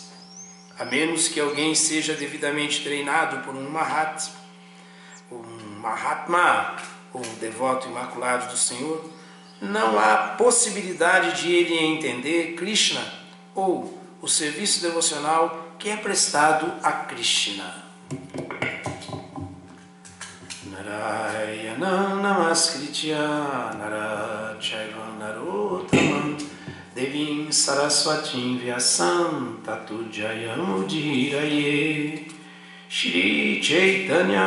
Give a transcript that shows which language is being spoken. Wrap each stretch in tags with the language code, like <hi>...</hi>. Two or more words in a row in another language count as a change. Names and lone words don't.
<pt>A menos que alguém seja devidamente treinado por um Mahatma, ou um devoto imaculado do Senhor, não há possibilidade de ele entender Krishna ou o serviço devocional que é prestado a Krishna.</pt> <sa>Narayana namaskritya narachaiva narottamam Devim Saraswatim Vyasam Tatu Jayam Udhiraye Shri Chaitanya</sa>